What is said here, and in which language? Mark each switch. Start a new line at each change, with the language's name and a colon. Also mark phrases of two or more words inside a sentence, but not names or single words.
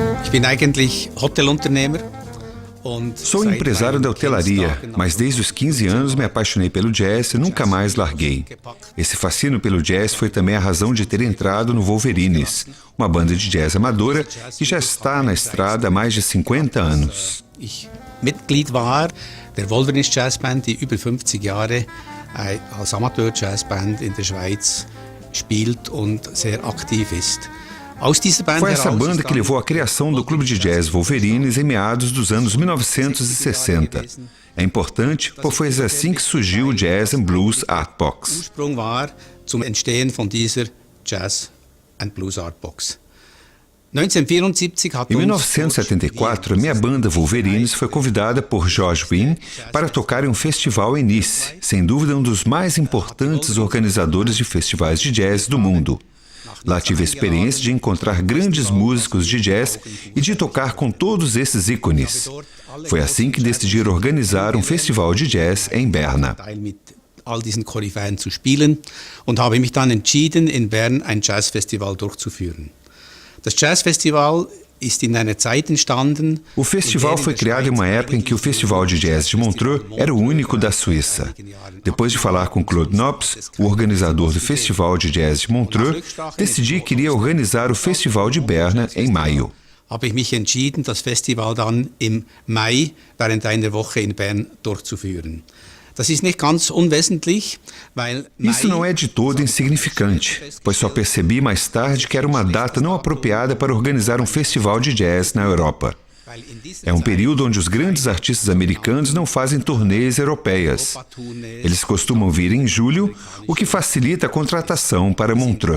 German: bin eigentlich Hotelunternehmer.
Portuguese: Sou empresário da hotelaria, mas desde os 15 anos me apaixonei pelo jazz e nunca mais larguei. Esse fascínio pelo jazz foi também a razão de ter entrado no Wolverines, uma banda de jazz amadora que já está na estrada há mais de 50 anos.
German: Mitglied war der Wolverines Jazzband, die über 50 Jahre als Amateur-Jazzband in der Schweiz spielt und sehr aktiv ist.
Portuguese: Foi essa banda que levou à criação do clube de jazz Wolverines em meados dos anos 1960. É importante, pois foi assim que surgiu o Jazz and Blues Art Box.
German: Ursprung war zum Entstehen von dieser Jazz and Blues Art Box.
Portuguese: Em 1974, a minha banda Wolverines foi convidada por George Wein para tocar em um festival em Nice, sem dúvida um dos mais importantes organizadores de festivais de jazz do mundo. Lá tive a experiência de encontrar grandes músicos de jazz e de tocar com todos esses ícones. Foi assim que decidi organizar um festival de jazz em Berna.
German: All diesen Koryphäen zu spielen und habe mich dann entschieden, in Bern ein Jazzfestival durchzuführen. Das Jazzfestival ist in einer Zeit entstanden.
Portuguese: O festival foi criado em uma época em que o Festival de Jazz de Montreux era o único da Suíça. Depois de falar com Claude Nobs, o organizador do Festival de Jazz de Montreux, decidi que iria organizar o Festival de Berna em maio.
German: Habe ich mich entschieden, das Festival dann im Mai während einer Woche in Bern durchzuführen. Das ist nicht ganz unwesentlich, weil
Portuguese: Isso não é de todo insignificante, pois só percebi mais tarde que era uma data não apropriada para organizar um festival de jazz na Europa. É um período onde os grandes artistas americanos não fazem turnês europeias. Eles costumam vir em julho, o que facilita a contratação para Montreux.